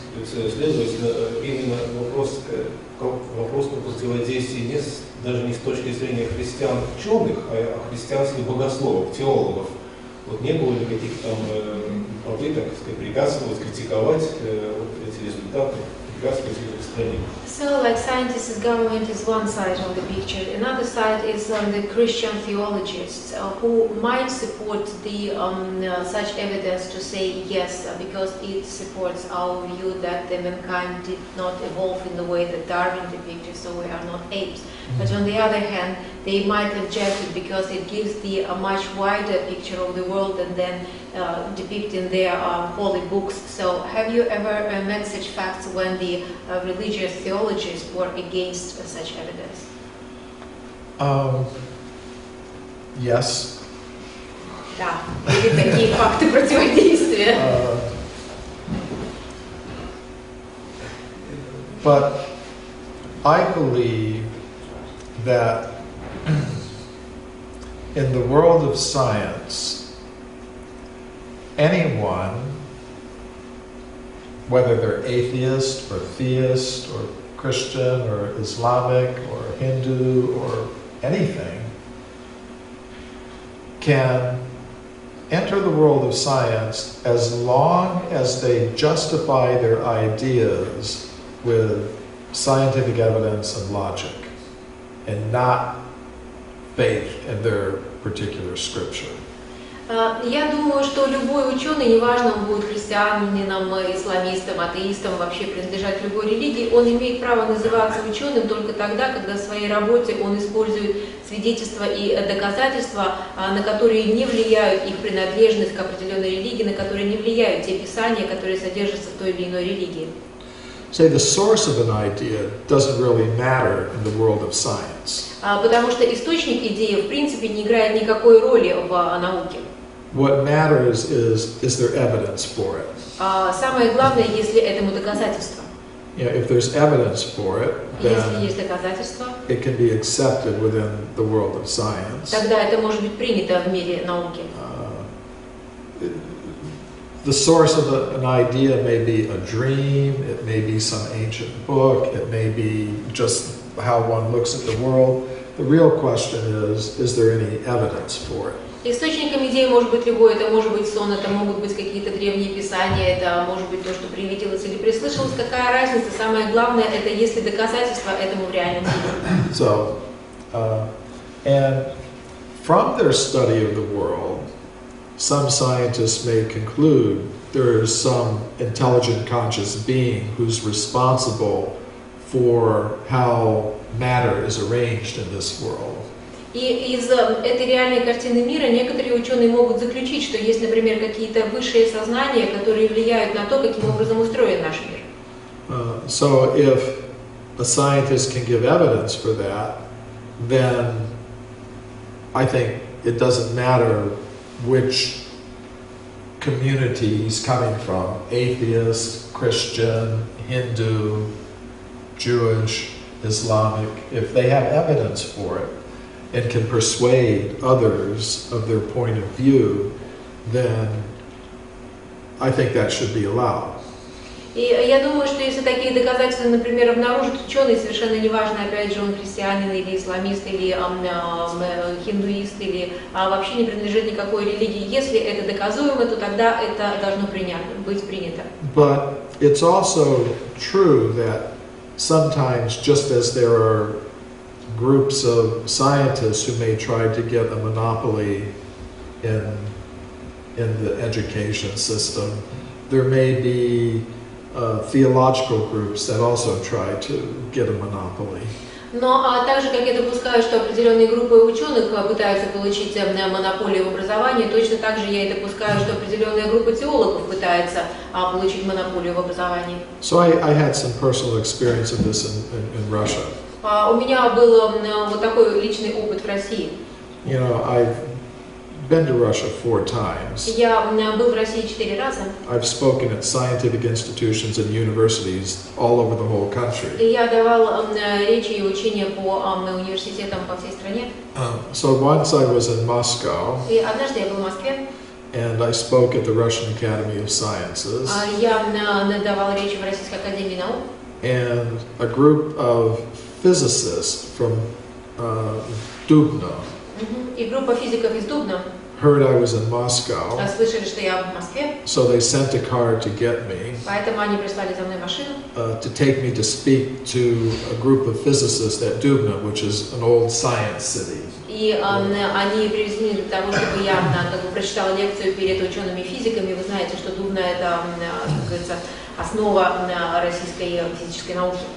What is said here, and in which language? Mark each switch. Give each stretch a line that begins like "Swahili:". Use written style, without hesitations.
Russian: Следовательно, именно вопрос противодействия даже не с точки зрения христиан-ученых, а христианских богословов, теологов. Вот не было ли каких-то там попыток препятствовать, критиковать эти результаты, препятствовать их распространению?
English: So, like scientists, government is one side of the picture. Another side is the Christian theologists who might support the such evidence to say yes, because it supports our view that the mankind did not evolve in the way that Darwin depicted, so we are not apes. But on the other hand, they might object it because it gives a much wider picture of the world and then depict in their holy books. So, have you ever met such facts when the religious theologists were against such evidence? Yes.
Russian: Да, были такие факты противодействия.
English: But I believe that in the world of science, anyone, whether they're atheist or theist or Christian or Islamic or Hindu or anything, can enter the world of science as long as they justify their ideas with scientific evidence and logic, and not faith in their particular scripture.
Russian: Я думаю, что любой ученый, неважно, он будет христианином, исламистом, атеистом, вообще принадлежать любой религии, он имеет право называться ученым только тогда, когда в своей работе он использует свидетельства и доказательства, на которые не влияют их принадлежность к определенной религии, на которые не влияют те писания, которые содержатся в той или иной религии.
English: Say the source of an idea doesn't really matter in the world of science.
Russian: Потому что источник идеи, в принципе, не играет никакой роли в науке.
English: What matters is there evidence for it?
Russian: Самое главное, если этому доказательство.
English: If there's evidence for it,
Russian: Если
English: then
Russian: есть доказательства,
English: it can be accepted within the world of science.
Russian: тогда это может быть принято в мире науки.
English: The source of an idea may be a dream, it may be some ancient book, it may be just how one looks at the world. The real question is there any evidence for it?
Russian: Источником идеи может быть любой, это может быть сон, это могут быть какие-то древние писания, это может быть то, что привиделось или прислышалось. Какая разница? Самое главное, это есть ли доказательства этому в реальном мире.
English: So, and from their study of the world, some scientists may conclude there is some intelligent conscious being who's responsible for how matter is arranged in this world.
Russian: И из этой реальной картины мира некоторые ученые могут заключить, что есть, например, какие-то высшие сознания, которые влияют на то, каким образом устроен наш мир.
English: So if a scientist can give evidence for that, then I think it doesn't matter which community he's coming from, atheist, Christian, Hindu, Jewish, Islamic. If they have evidence for it and can persuade others of their point of view, then I think that should be allowed.
Russian: И я думаю, что если такие доказательства, например, обнаружит ученый, совершенно неважно, опять же, он христианин или исламист, или хиндуист, или вообще не принадлежит никакой религии, если это доказуемо, то тогда это должно быть принято.
English: But it's also true that sometimes, just as there are groups of scientists who may try to get a monopoly in the education system, there may be theological groups that also try to get a monopoly.
Russian: Но также, как я допускаю, что определенные группы ученых пытаются получить монополию в образовании, точно так же я и допускаю, что определенная группа теологов пытается получить монополию в образовании.
English: So I had some personal experience of this in Russia.
Russian: У меня был вот такой личный опыт в России.
English: You know, I've been to Russia 4 times.
Russian: Я был в России 4 раза.
English: I've spoken at scientific institutions and universities all over the whole country.
Russian: И я давал речи и учения по университетам по всей стране.
English: So once I was in Moscow,
Russian: И однажды я был в Москве.
English: and I spoke at the Russian Academy of Sciences.
Russian: Я давал речи в Российской академии наук.
English: And a group of physicists from Dubno
Russian: И группа физиков из Дубна
English: heard I was in Moscow,
Russian: слышали, что я в Москве,
English: so they sent a car to get me,
Russian: поэтому они прислали за мной машину,
English: to take me to speak to a group of physicists at Dubno, which is an old science city.
Russian: и они привезли меня для того, чтобы я прочитала лекцию перед учеными-физиками. Вы знаете, что Дубна — это, как говорится, основа российской физической науки.